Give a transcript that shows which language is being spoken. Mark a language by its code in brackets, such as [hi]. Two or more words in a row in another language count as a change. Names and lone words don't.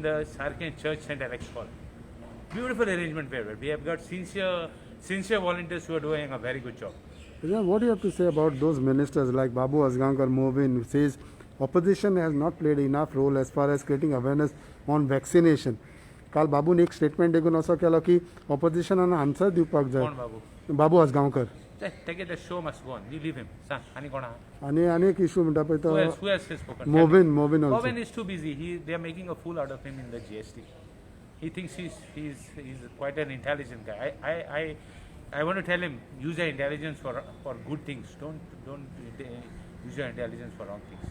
[en] In the Sarkin Church Center Alex Hall. Beautiful arrangement very well. We have got sincere volunteers who are doing a very good job. Yeah, what do you have to say about those ministers like Babu Asgankar Movin, who says opposition has not played enough role as far as creating awareness on vaccination? [kok] काल बाबून एक स्टेटमेंट देखून असो केलो की ऑपोजिशनान आन्सर दिवपाक जाय. कोण बाबू? बाबू आसगांवकर. [en] Take it, the show must go on. You leave him. Sang, [kok] ani kona? आणि एक इशू म्हणटा पळय [en] Who [kok] तो [en] else has spoken? मोविन also. Bobin is too busy. They are making a fool out of him in the GST. He thinks he's quite an intelligent guy. I want to tell him, use your intelligence for good things. Don't use your intelligence for wrong things.